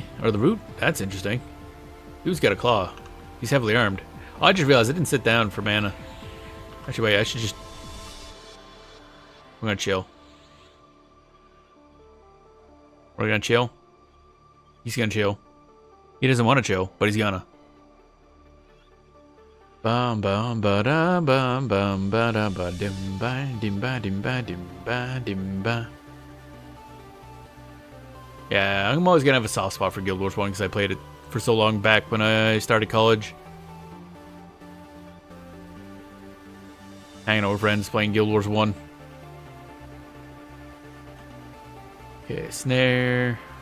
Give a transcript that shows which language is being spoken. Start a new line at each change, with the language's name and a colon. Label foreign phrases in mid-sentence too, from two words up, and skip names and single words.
English: Or the root? That's interesting. Dude's got a claw. He's heavily armed. Oh, I just realized I didn't sit down for mana. Actually, wait, I should just... We're gonna chill. We're gonna chill. He's gonna chill. He doesn't want to chill, but he's gonna. Bum bum ba da bum bum ba da ba dim ba dim ba dim ba dim ba dim ba. Yeah, I'm always gonna have a soft spot for Guild Wars 1 because I played it for so long back when I started college. Hanging out with friends playing Guild Wars 1. Okay, snare.